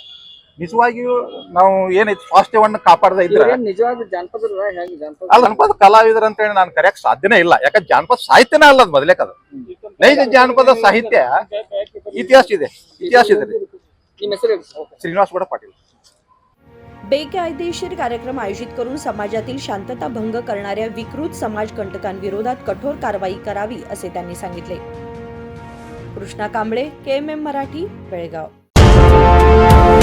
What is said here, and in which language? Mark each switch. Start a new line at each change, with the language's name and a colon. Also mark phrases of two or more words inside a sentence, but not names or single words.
Kannada: ನಿಜವಾಗಿಯೂ ನಾವು ಏನೈತಿ ಸ್ವಾಸ್ಥ್ಯವನ್ನ ಕಾಪಾಡದ ಇದ್ರೆ ನಿಜವಾದ ಜಾನಪದ ಅಲ್ಲ, ಜಾನಪದ ಕಲಾವಿದ್ರ ಅಂತ ಹೇಳಿ ನಾನು ಕರೆಯಕ್ ಸಾಧ್ಯನೇ ಇಲ್ಲ, ಯಾಕಂದ್ರೆ ಜಾನಪದ ಸಾಹಿತ್ಯನೇ ಅಲ್ಲ ಅದು ಮೊದಲೇಕ ಅದು ನೈಜ ಜಾನಪದ ಸಾಹಿತ್ಯ ಇತಿಹಾಸ ಇದೆ ನಿಮ್ಮ ಹೆಸರು ಶ್ರೀನಿವಾಸ್ ಗೌಡ ಪಾಟೀಲ್।
Marathi: बेकायदेशीर कार्यक्रम आयोजित करून समाजातील शांतता भंग करणाऱ्या विकृत समाजकंटकांविरोधात कठोर कारवाई करावी असे त्यांनी सांगितले। कृष्णा कांबळे, KMM मराठी, बेळगाव।